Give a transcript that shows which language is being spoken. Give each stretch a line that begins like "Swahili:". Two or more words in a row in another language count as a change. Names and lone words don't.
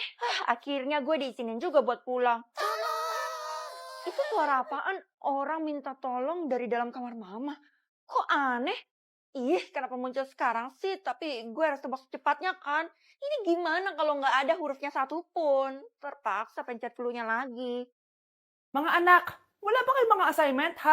Indonesian: Akhirnya gue diizinin juga buat pulang. Itu suara apaan? Orang minta tolong dari dalam kamar mama. Kok aneh? Ih, kenapa muncul sekarang sih? Tapi gue harus tebak secepatnya kan? Ini gimana kalau nggak ada hurufnya satu pun? Terpaksa pencet cluenya lagi.
Filipino: Mga anak, wala ba kayong mga assignment, ha?